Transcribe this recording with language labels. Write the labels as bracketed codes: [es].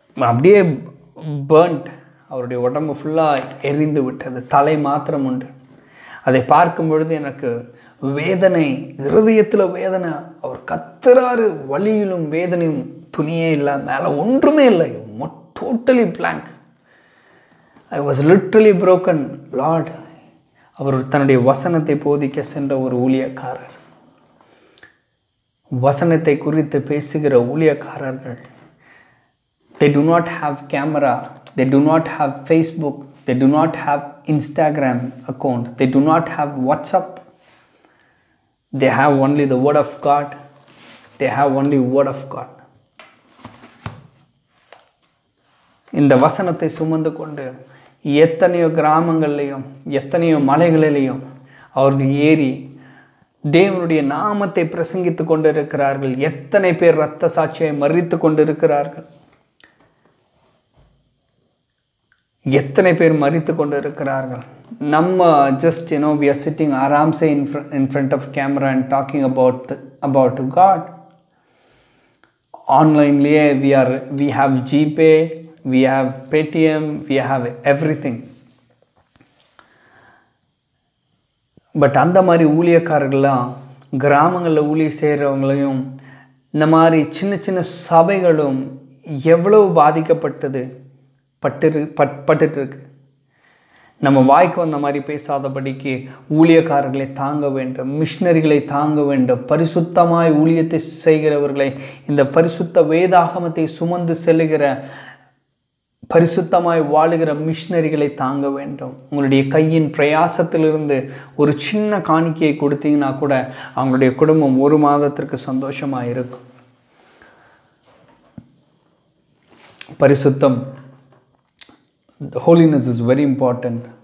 [ta] அப்படியே பேர்ன்ட், அவருடைய உடம்பு ஃபுல்லாக எரிந்து விட்டது, தலை மாத்திரம் உண்டு. அதை பார்க்கும் பொழுது எனக்கு வேதனை, இருதயத்தில் வேதனை. அவர் கத்துறாரு, வலியிலும் வேதனையும், துணியே இல்லை, மேலே ஒன்றுமே இல்லை, [en] Totally blank. I was literally broken. [ta] Lord, அவர் தன்னுடைய வசனத்தை போதிக்க சென்ற ஒரு ஊழியக்காரர், வசனத்தை குறித்து பேசுகிற ஊழியக்காரர்கள், [en] they do not have camera, they do not have Facebook, they do not have Instagram account, they do not have WhatsApp, they have only the word of God, they have only word of God. [ta] இந்த வசனத்தை சுமந்து கொண்டு எத்தனையோ கிராமங்கள்லையும் எத்தனையோ மலைகளிலையும் அவர்கள் ஏறி தேவனுடைய நாமத்தை பிரசங்கித்து கொண்டு இருக்கிறார்கள். எத்தனை பேர் இரத்த சாட்சியை மறித்து கொண்டு இருக்கிறார்கள், எத்தனை பேர் மறித்து கொண்டு இருக்கிறார்கள். [en] நம்ம just we are sitting aramse in front of camera and talking about God. Onlineலயே we have GPay, we have Paytm, we have everything. [ta] But அந்த மாதிரி ஊழியக்காரர்கள்லாம் கிராமங்களில் ஊழியம் செய்கிறவங்களையும் இந்த மாதிரி சின்ன சின்ன சபைகளும் எவ்வளவு பாதிக்கப்பட்டது பட்டுட்டு இருக்கு. நம்ம வாய்க்கு வந்த மாதிரி பேசாதபடிக்கு ஊழியக்காரர்களை தாங்க வேண்டும், மிஷினரிகளை தாங்க வேண்டும், பரிசுத்தமாய் ஊழியத்தை செய்கிறவர்களை, இந்த பரிசுத்த வேதாகமத்தை சுமந்து செல்லுகிற பரிசுத்தமாய் வாழுகிற மிஷினரிகளை தாங்க வேண்டும். உங்களுடைய கையின் பிரயாசத்திலிருந்து ஒரு சின்ன காணிக்கையை கொடுத்தீங்கன்னா கூட அவங்களுடைய குடும்பம் ஒரு மாதத்திற்கு சந்தோஷமாக இருக்கும். பரிசுத்தம், [en] the holiness is very important.